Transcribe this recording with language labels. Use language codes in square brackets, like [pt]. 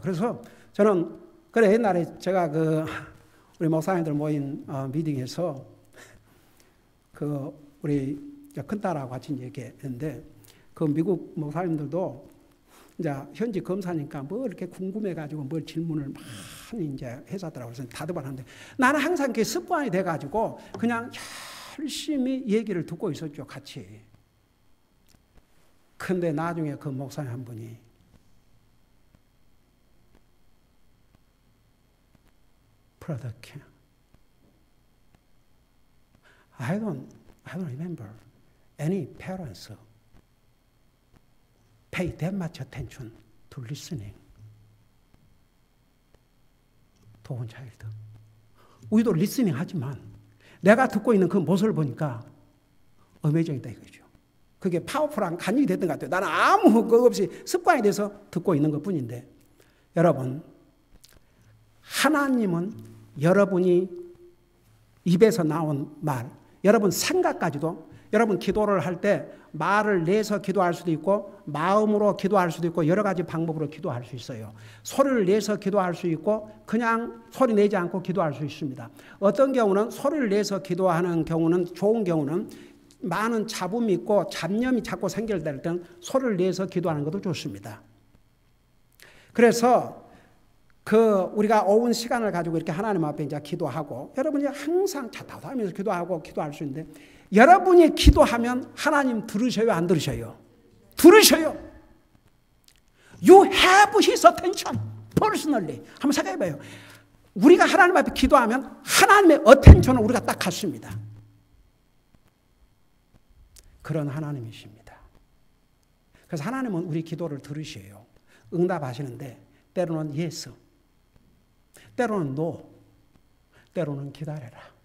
[ko] 그래서 저는 그래 옛날에 제가 우리 목사님들 모인 미팅에서 우리 큰딸하고 같이 얘기했는데, 그 미국 목사님들도 이제 현지 검사니까 뭐 이렇게 궁금해가지고 뭘 질문을 많이 이제 회사들하고 다듬어하는데, 나는 항상 그게 습관이 돼가지고 그냥 열심히 얘기를 듣고 있었죠, 같이. 근데 나중에 그 목사님 한 분이 [en] Brother Ken, I don't remember any parents pay that much attention to listening to one child. [ko] 우리도 리스닝 하지만 내가 듣고 있는 그 모습을 보니까 어메이징이다 이거죠. 그게 파워풀한 간증이 됐던 것 같아요. 나는 아무 것 없이 습관이 돼서 듣고 있는 것 뿐인데, 여러분, 하나님은 여러분이 입에서 나온 말, 여러분 생각까지도, 여러분 기도를 할 때 말을 내서 기도할 수도 있고 마음으로 기도할 수도 있고 여러 가지 방법으로 기도할 수 있어요. 소리를 내서 기도할 수 있고 그냥 소리 내지 않고 기도할 수 있습니다. 어떤 경우는 소리를 내서 기도하는 경우는, 좋은 경우는 많은 잡음이 있고 잡념이 자꾸 생겨날 때는 소리를 내서 기도하는 것도 좋습니다. 그래서 우리가 오은 시간을 가지고 이렇게 하나님 앞에 이제 기도하고, 여러분이 항상 자타하면서 기도하고 기도할 수 있는데, 여러분이 기도하면 하나님 들으셔요, 안 들으셔요? 들으셔요. [en] You have His attention personally. [ko] 한번 생각해 봐요. 우리가 하나님 앞에 기도하면 하나님의 attention을 우리가 딱 갖습니다. 그런 하나님이십니다. 그래서 하나님은 우리 기도를 들으셔요. 응답하시는데 때로는 yes, 때로는 no, 때로는 기다려라.